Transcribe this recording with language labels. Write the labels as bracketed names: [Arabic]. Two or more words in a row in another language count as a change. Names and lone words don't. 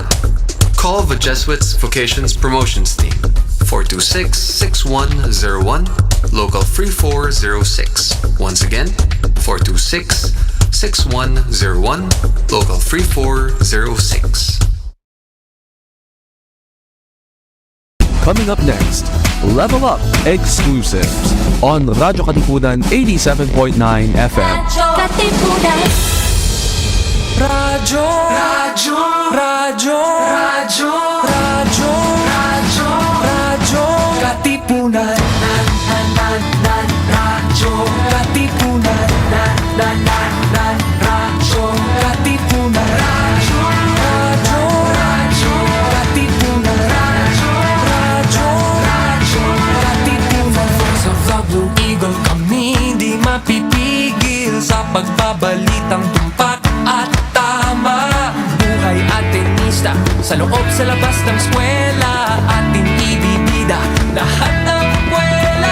[English] Call the Jesuits Vocations Promotions Team 426-6101, local 3406. Once again, 426-6101, local 3406. Coming up next, Level Up Exclusives on Radyo Katipunan 87.9 FM. [Filipino] Katipunan. Radyo, radyo, radyo, radyo, radyo, radyo, radyo, Katipunan. Radyo, Katipunan. Radyo, Katipunan. Radyo, radyo, radyo, Katipunan. Radyo, radyo, radyo, Katipunan. Sa Blue Eagle kami di mapipigil sa pagbabalitang tumpak at tama. Buhay at tenista sa loob sa labas ng eskwela, ating ibibida lahat ng kwela.